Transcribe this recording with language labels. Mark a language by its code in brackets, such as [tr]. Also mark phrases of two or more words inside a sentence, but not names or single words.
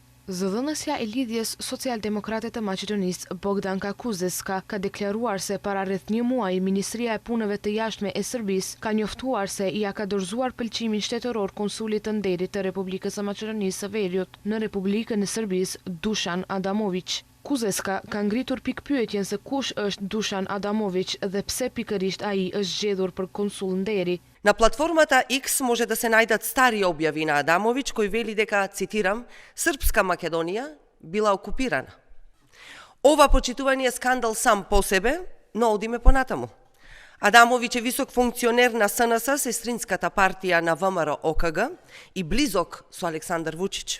[sq] Zëdhënësja e lidhjes socialdemokrate të Maqedonisë Bogdanka Kuzeska ka deklaruar se para rreth një muaji Ministria e Punëve të Jashtme e Serbisë ka njoftuar se ia ka dorëzuar pëlqimin shtetëror konsulit të nderit të Republikës së Maqedonisë së Veriut në Republikën e Serbisë Dušan Adamović. Kuzeska ka ngritur pikpyetjen se kush është Dušan Adamović dhe pse pikërisht ai është zgjedhur për konsul nderi. [mk] На платформата X може да се најдат стари објави на Адамовиќ кој вели дека, цитирам, Српска Македонија била окупирана. Ова почитување е скандал сам по себе, но одиме понатаму. Адамовиќ е висок функционер на СНС, сестринската партија на ВМРО ОКГ и близок со Александар Вучиć.